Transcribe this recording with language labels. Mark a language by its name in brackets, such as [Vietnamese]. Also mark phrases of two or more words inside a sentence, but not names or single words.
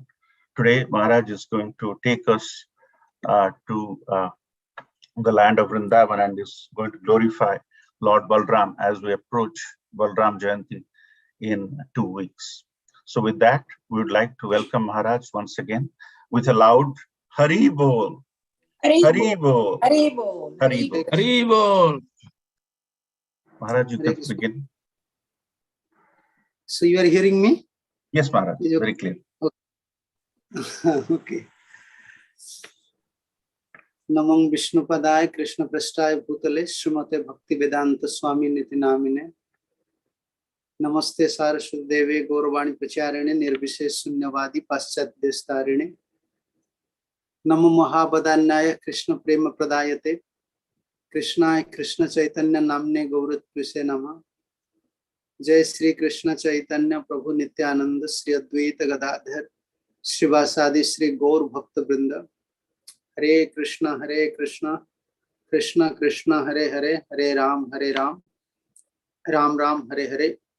[English] Today, Maharaj is going to take us to the land of Vrindavan and is going to glorify Lord Balaram as we approach Balaram Jayanti in 2 weeks. So with that, we would like to welcome Maharaj once again with a loud Hari Bol. Hari Bol. Hari Bol. Hari Bol. Hari Bol. Maharaj, you can begin. So you are hearing me? Yes, Maharaj, very clear. Okay. [Sanskrit] Namang Vishnupadaya Krishna Prasthaya Bhutale Srimate Bhakti Vedanta Swami Niti Namine Namaste Saraswati Deve Gauravani Pracharine Nirvishesh Sunyavadi Paschat Destarine Namo Mahabadanyaya Krishna Prema Pradayate Krishnaya Krishna Chaitanya Namne Gauratpise Nama Jai Sri Krishna Chaitanya Prabhu Nityananda Sri Advaita Gadadhar Srivasadi Sri Gaur Bhakta Vrinda Hare Krishna, Krishna Krishna, Hare Hare, Hare Ram, Ram Ram, Hare Hare.